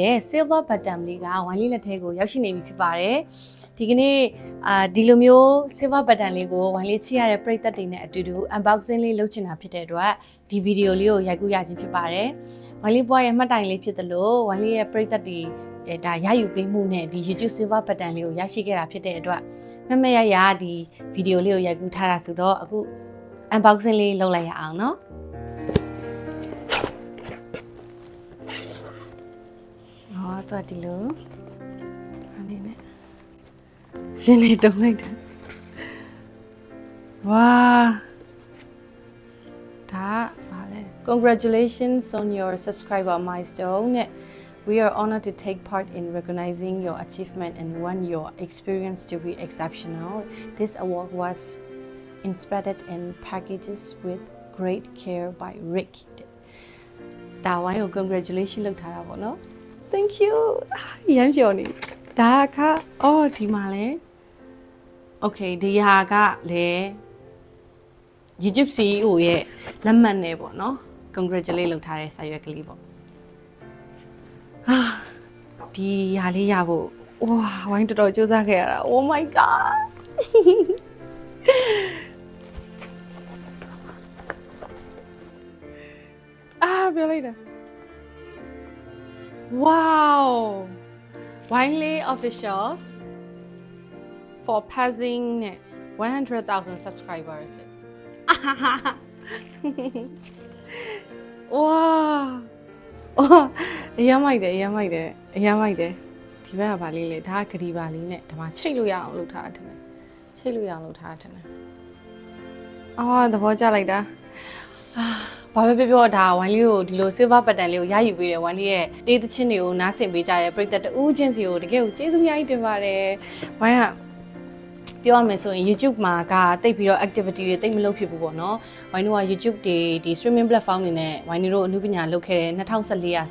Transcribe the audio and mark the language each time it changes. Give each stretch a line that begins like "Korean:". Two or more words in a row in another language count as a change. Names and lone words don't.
Burmese: တဲ့
English: silver button
Burmese: လေးကဝိုင်းလေးလက်ထဲကိုရောက်ရှိနေပြီဖြစ်ပါတယ်ဒီကနေ့ဒီလိုမျိုး
English: silver button
Burmese: လေးကိုဝိုင်းလေးချိရတဲ့ပရိသတ်တွေနဲ့အတူတူ unboxing လေးလုပ်ချင်တာဖြစ်တဲ့အတွက်ဒီဗီဒီယိုလေးကိုရိုက်ကူးရခြင်းဖြစ်ပါတယ်ဝိုင်းလေးဘွားရဲ့မှတ်တိုင်လေးဖြစ်သလိုဝိုင်းလေးရဲ့ပရိသတ်တွေဒါရယူပေးမှုနဲ့ဒီ
English: YouTube silver button
Burmese: လေးကိုရရှိခဲ့တာဖြစ်တဲ့အတွက်မမရရဒီဗီဒီယိုလေးကိုရိုက်ကူးထားတာဆိုတော့အခု unboxing လေးလုပ်လိုက်ရအောင်နော် တော့ဒီလိုအနေနဲ့ရှင်းနေတုံးလိုက်တယ်ဝါဒါပါလေ
English: Congratulations on your subscriber milestone We are honored to take part in recognizing your achievement and want your experience to be exceptional. This award was inspired and packaged with great care by Rick.
Burmese: ဒါဝိုင်းကို congratulations လုပ်ထားတာပေါ့နော်
English: Thank you
Burmese: ရမ်းပြောနေဒါ ကအော်ဒီမှာလဲ Okay ဒီဟာကလဲ
English: YouTube CEO
Burmese: ရဲ့လက်မှတ်နဲ့ပေါ့နော် Congratulate လုပ်ထားတဲ့စာရွက်ကလေးပေါ့ဟာဒီဟာလေးရဖို့ဝါဝိုင်းတော်တော်စူးစမ်းခဲ့ရတာ
English: Oh my god
Burmese: ပြောလိုက်တာ Wow!
English: Winely officials for passing 100,000 subscribers. Wow!
Burmese: အရမ်းမိုက်တယ်ဒီဘက်ကဗာလေးလေဒါကဂရီပါလေးနဲ့ဒီမှာချိတ်လို့ရအောင်လုပ်ထားတယ်ချိတ်လို့ရအောင်လုပ် ထားတယ်သဘောကျလိုက်တာဘာပဲပြောဒါဝိုင်းလေးကိုဒီလို silver button လေးကိုရယူပေးတယ်ဝိုင်းလေးရဲ့တေးသချင်းတွေကိုနားဆင်ပေးကြတဲ့ပရိသတ်တူးချင်းစီကိုတကယ်ကိုကျေးဇူးများကြီးတင်ပါတယ်ဝိုင်းကပြောရမယ်ဆိုရင် YouTube မှာကတိတ်ပြီးတော့ activity တွေတိတ်မလုပ်ဖြစ်ဘူးပေါ့နော်ဝိုင်းတို့က YouTube တွေဒီ
English: streaming platform
Burmese: တွေနဲ့ဝိုင်းတို့အမှုပညာလုပ်ခဲ့တဲ့2014ရာစ